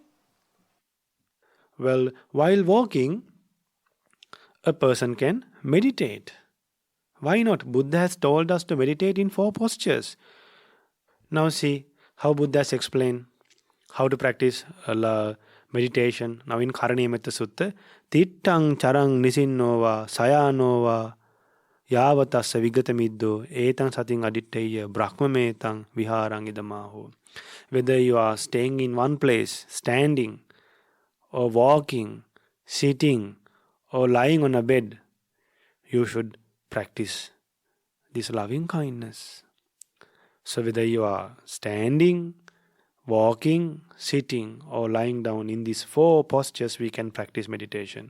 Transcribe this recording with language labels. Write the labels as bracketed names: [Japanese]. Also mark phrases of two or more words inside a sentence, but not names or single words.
[English] Well, while walking, a person can meditate. Why not? Buddha has told us to meditate in 4 postures. Now see how Buddha has explained how to practice meditation. Now in [Pali] Metta Sutta, Tittang charang nisinnova sayanova yavatassa vigatamiddo etang sating aditteya brahmametang viharang idamaho. [English] Whether you are staying in one place, standing, or walking, sitting, or lying on a bed, you should practice this loving kindness. So whether you are standing, walking, sitting, or lying down, in these 4 postures we can practice meditation.